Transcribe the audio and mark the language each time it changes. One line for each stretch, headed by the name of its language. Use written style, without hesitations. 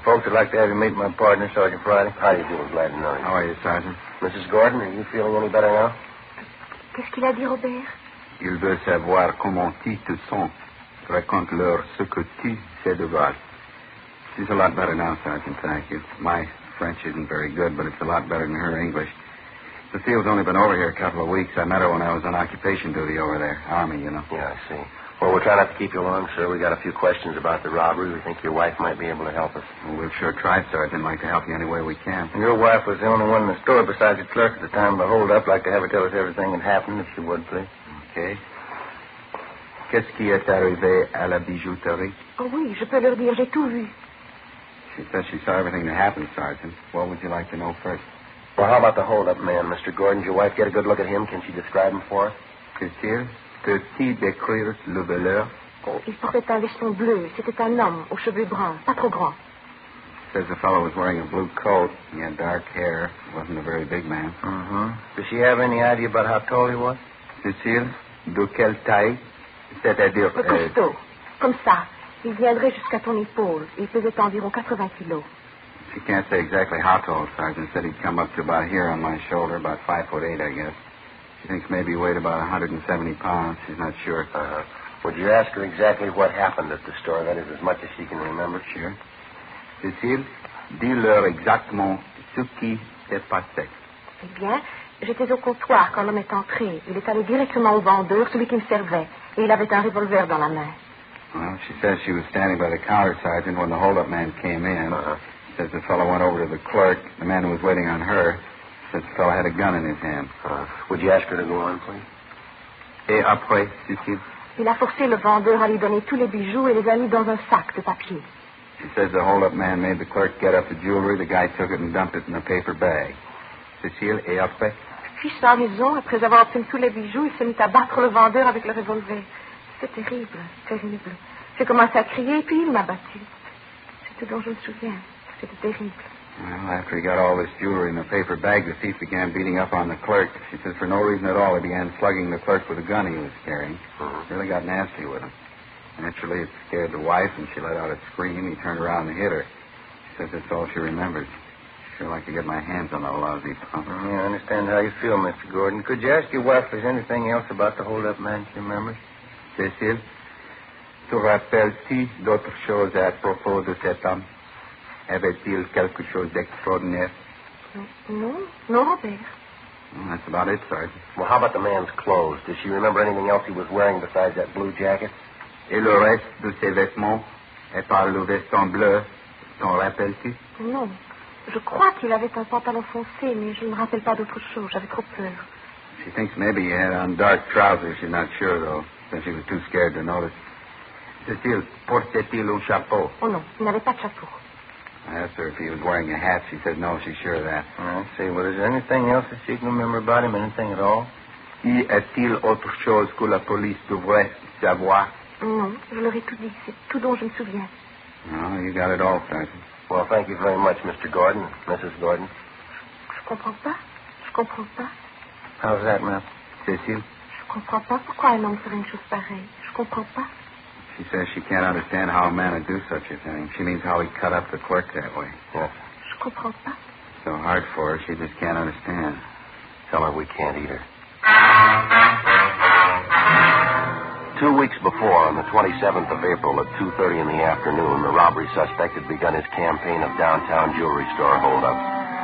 English: Folks would like to have you meet my partner, Sergeant Friday. How do you do? Glad to know you. How are you, Sergeant? Mrs. Gordon, are you feeling any better now?
French: Qu'est-ce qu'il a dit, Robert? Il veut savoir comment tu te sens. Raconte-leur ce que tu sais de voir.
English: She's a lot better now, Sergeant, thank you. My French isn't very good, but it's a lot better than her English. The field's only been over here a couple of weeks. I met her when I was on occupation duty over there. Army, you know. Yeah, I see. Well, we'll try not to keep you long, sir. We got a few questions about the robbery. We think your wife might be able to help us. Well, we've sure tried, Sergeant. Like to help you any way we can. And your wife was the only one in the store besides the clerk at the time. But hold up, like to have her tell us everything that happened, if you would, please. Okay.
French: Qu'est-ce qui est arrivé à la bijouterie? Oh, oui, je peux leur dire, j'ai tout vu.
English: She says she saw everything that happened, Sergeant. What would you like to know first? Well, how about the hold-up man, Mr. Gordon? Did your wife get a good look at him? Can she describe him for us?
French: Peut-il décrire le voleur? Oh, il portait un veston bleu. C'était un homme aux cheveux bruns, pas trop grand.
English: Says the fellow was wearing a blue coat. He had dark hair. Wasn't a very big man. Mm-hmm. Does she have any idea about how tall he was?
French: Cécile, de quelle taille? C'est-à-dire... Le costaud. Comme ça. Il viendrait jusqu'à ton épaule. Il pesait environ 80 kilos.
English: She can't say exactly how tall, Sergeant. Said he'd come up to about here on my shoulder, about 5'8", I guess. She thinks maybe he weighed about 170 pounds. She's not sure. Would you ask her exactly what happened at the store? That is as much as she can remember. Sure.
French: Cécile, dis-leur exactement ce qui s'est passé. Eh bien, j'étais au comptoir quand l'homme est entré. Il est allé directement au vendeur, celui qui me servait. Et il avait un revolver dans la main.
English: Well, she says she was standing by the counter, Sergeant, when the hold-up man came in. Says the fellow went over to the clerk, the man who was waiting on her. Says the fellow had a gun in his hand. Would you ask her to go on, please?
French: Et après, Cécile? Il a forcé le vendeur à lui donner tous les bijoux et les a mis dans un sac de papier.
English: She says the hold-up man made the clerk get up the jewelry. The guy took it and dumped it in a paper bag.
French: Cécile, et après? Fiche sa maison, après avoir obtenu tous les bijoux, il se mit à battre le vendeur avec le revolver. C'est terrible, terrible. J'ai commencé à crier, puis il m'a battu. C'est tout dont je me souviens.
English: Well, after he got all this jewelry in the paper bag, the thief began beating up on the clerk. She says for no reason at all, he began slugging the clerk with a gun he was carrying. Mm-hmm. Really got nasty with him. Naturally, it scared the wife, and she let out a scream. He turned around and hit her. She says that's all she remembers. Sure like to get my hands on that lousy pump. Yeah, I understand how you feel, Mr. Gordon. Could you ask your wife if there's anything else about the hold-up man she remembers?
French: Cécile, tu rappelles-tu d'autres choses à propos de cet homme? Avait-il quelque chose d'extraordinaire?
English: No, Robert. That's about it, Sergeant. Well, how about the man's clothes? Does she remember anything else he was wearing besides that blue jacket?
French: Et le reste de ses vêtements, et par le veston bleu, t'en rappelles-tu? Non. Je crois qu'il avait un pantalon foncé, mais je ne me rappelle pas d'autre chose. J'avais trop peur.
English: She thinks maybe he had on dark trousers. She's not sure, though, since she was too scared to notice.
French: Cécile, portait-il un chapeau? Oh, non. Il n'avait pas de chapeau.
English: I asked her if he was wearing a hat. She said, no, she's sure of that. I see. Well, is there anything else that she can remember about him? Anything at all?
French: Y a-t-il autre chose que la police devrait savoir? Non, je leur ai tout dit. C'est tout dont je me souviens.
English: Well, you got it all, Sergeant. Well, thank you very much, Mr. Gordon. Mrs. Gordon.
French: Je comprends pas. Je comprends pas.
English: How's that, ma'am? Cécile?
French: Je comprends pas pourquoi un homme ferait une chose pareille. Je comprends pas.
English: She says she can't understand how a man would do such a thing. She means how he cut up the clerk that way. Yes.
French: Je comprends pas.
English: So hard for her, she just can't understand. Tell her we can't either. 2 weeks before, on the 27th of April at 2:30 in the afternoon, the robbery suspect had begun his campaign of downtown jewelry store holdups.